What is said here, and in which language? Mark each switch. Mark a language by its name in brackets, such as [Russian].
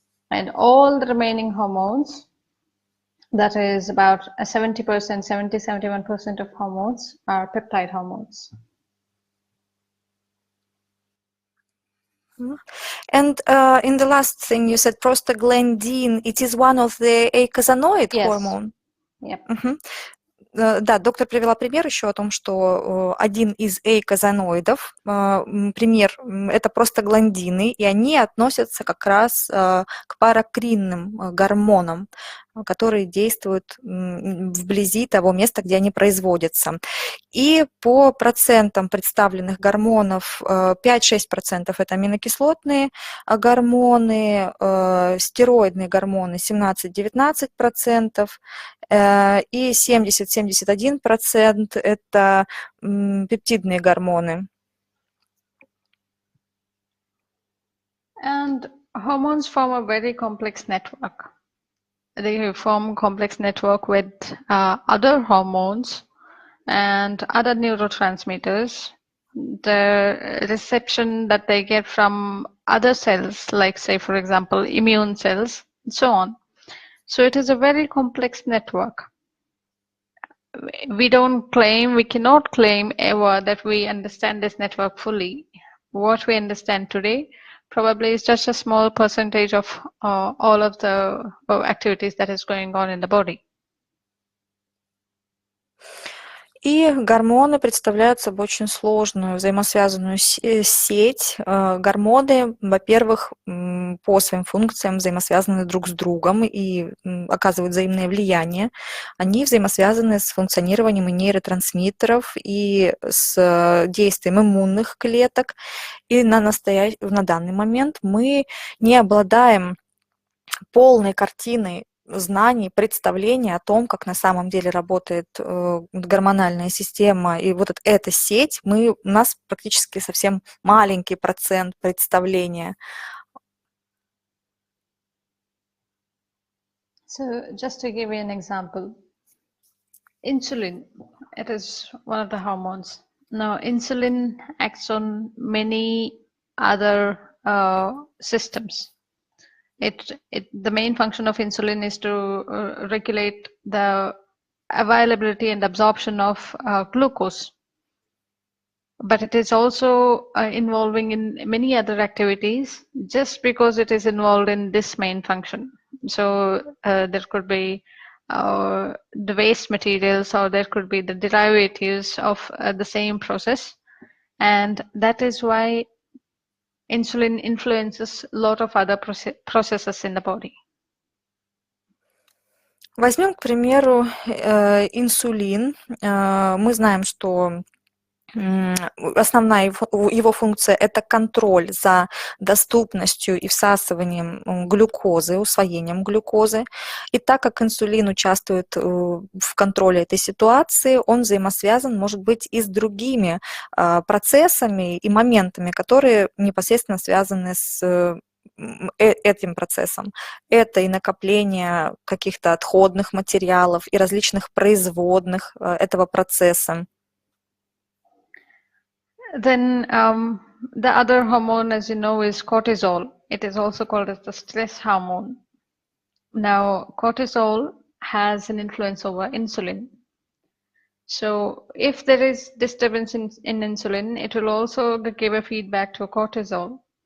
[English] And all the remaining hormones, that is about 70%, 71% of hormones are peptide hormones. And in the last thing you said prostaglandin, it is one of the eicosanoid hormone? Yep. [Russian] Да, доктор привела пример еще о том, что один из эйкозаноидов, пример, это простагландины, и они относятся как раз к паракринным гормонам, которые действуют вблизи того места, где они производятся. И по процентам представленных гормонов 5-6% это аминокислотные гормоны, стероидные гормоны 17-19%, и 70-71% это пептидные гормоны. [English] And hormones form a very complex network. They form complex network with other hormones and other neurotransmitters. The reception that they get from other cells, like say for example immune cells, and so on. So it is a very complex network. We cannot claim ever that we understand this network fully. What we understand today probably is just a small percentage of all of the activities that is going on in the body. [Russian] И гормоны представляют собой очень сложную взаимосвязанную сеть. Гормоны, во-первых, по своим функциям взаимосвязаны друг с другом и оказывают взаимное влияние. Они взаимосвязаны с функционированием нейротрансмиттеров и с действием иммунных клеток. И на данный момент мы не обладаем полной картиной знаний, представления о том, как на самом деле работает гормональная система, и вот эта сеть, у нас практически совсем маленький процент представления. [English] So just to give you an example, insulin, it is one of the hormones. Now, insulin acts on many other systems. The main function of insulin is to regulate the availability and absorption of glucose. But it is also involving in many other activities just because it is involved in this main function. So there could be the waste materials, or there could be the derivatives of the same process. And that is why insulin influences a lot of other processes in the body. [Russian] Возьмем, к примеру, инсулин. Мы знаем, что основная его функция – это контроль за доступностью и всасыванием глюкозы, усвоением глюкозы. И так как инсулин участвует в контроле этой ситуации, он взаимосвязан, может быть, и с другими процессами и моментами, которые непосредственно связаны с этим процессом. Это и накопление каких-то отходных материалов, и различных производных этого процесса. [English] Then the other hormone, as you know, is cortisol. It is also called as the stress hormone. Now, cortisol has an influence over insulin. So if there is disturbance in insulin, it will also give a feedback to cortisol.